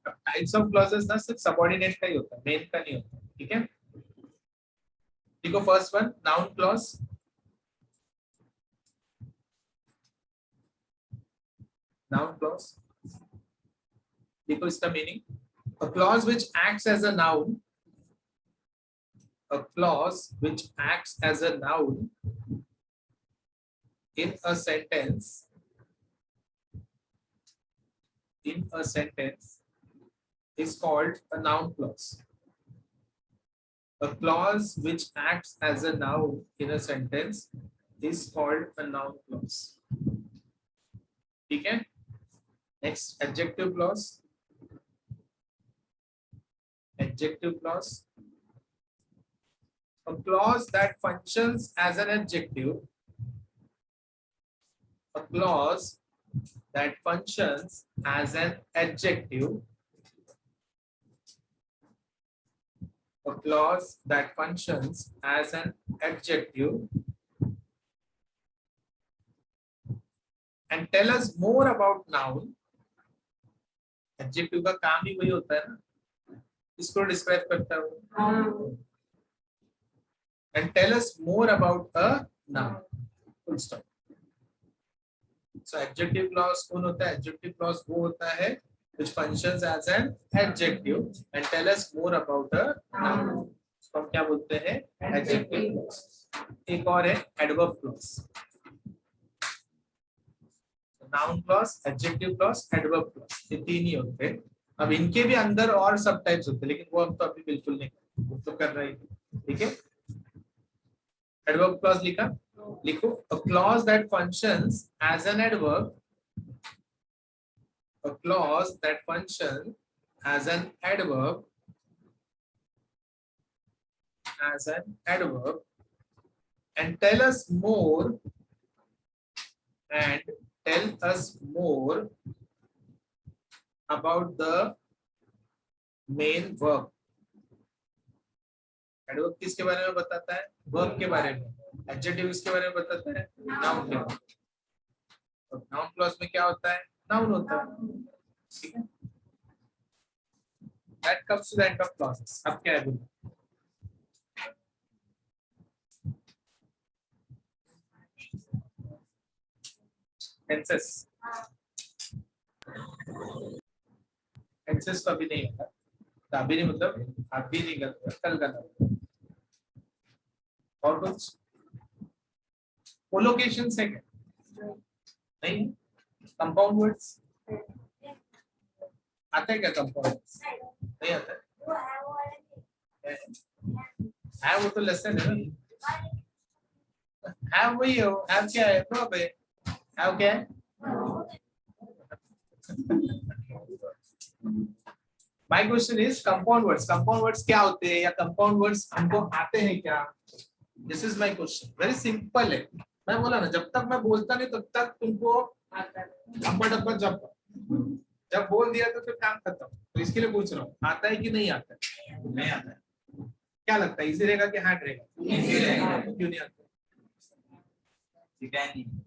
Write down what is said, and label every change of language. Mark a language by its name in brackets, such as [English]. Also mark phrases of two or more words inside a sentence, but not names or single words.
[English] types of clauses [Hindi] ना सिर्फ सबऑर्डिनेट का ही होता है, मेन का नहीं होता, ठीक है। [English] देखो first one noun clause, noun clause [Hindi] देखो इसका [English] मीनिंग, a clause which acts as a noun, a clause which acts as a noun in a sentence, in a sentence is called a noun clause. A clause which acts as a noun in a sentence is called a noun clause. [Hindi] ठीक है। Next, [English] adjective clause. Adjective clause. A clause that functions as an adjective. A clause that functions as an adjective. A clause that functions as an adjective and tell us more about noun. [Hindi] Adjective का काम ही वही होता है ना, इसको डिस्क्राइब करता है। [English] And tell us more about a noun. Full stop. So adjective clause [Hindi] कौन होता है? [English] Adjective clause [Hindi] वो होता है [English] which functions as an adjective and tell us more about a noun. [Hindi] तो हम क्या बोलते हैं? [English] Adjective clause. [Hindi] एक और है [English] adverb clause. Noun clause, adjective clause, adverb clause. [Hindi] ये तीन ही होते हैं। अब इनके भी अंदर और सब टाइप्स होते हैं, लेकिन वो हम तो अभी बिल्कुल नहीं करेंगे, वो तो कर रहे हैं, ठीक है। [English] Adverb clause [Hindi] लिखा, लिखो [English] a clause that functions as an adverb, a clause that functions as an adverb, as an adverb, and tell us more, and tell us more about the main verb. [Hindi] Adverb किसके बारे में बताता है? Verb के बारे में। Adjective किसके बारे में बताता है? Noun के बारे में। और [English] noun clause [Hindi] में क्या होता है? Noun होता है, ठीक है। [English] That comes to the end of clauses. [Hindi] अब क्या है बोलो? [English] Tenses. [Hindi] Tenses तो अभी नहीं होता, तो अभी नहीं मतलब अभी नहीं करता, कल करना। और कुछ कोलोकेशन है क्या? नहीं। [English] compound words [Hindi] आते हैं क्या? [English] compound words [Hindi] नहीं आता है, वो तो लेसन है ना। है वही हो, है क्या है? प्रॉब है, है क्या है? [English] My question is compound words. Compound words [Hindi] क्या होते हैं या [English] compound words [Hindi] हमको आते हैं क्या? [English] This is my question. Very simple है। [Hindi] मैं बोला ना, जब तक मैं बोलता नहीं तब तक तुमको अब्बा डब्बा जब बोल दिया तो फिर काम खत्म। तो इसके लिए पूछ रहा हूँ, आता है कि नहीं आता है? नहीं आता है। क्या लगता है, इजी रहेगा कि हार्ड रहेगा? इजी रहेगा। तो क्यों नहीं आता? सिखाएंगे।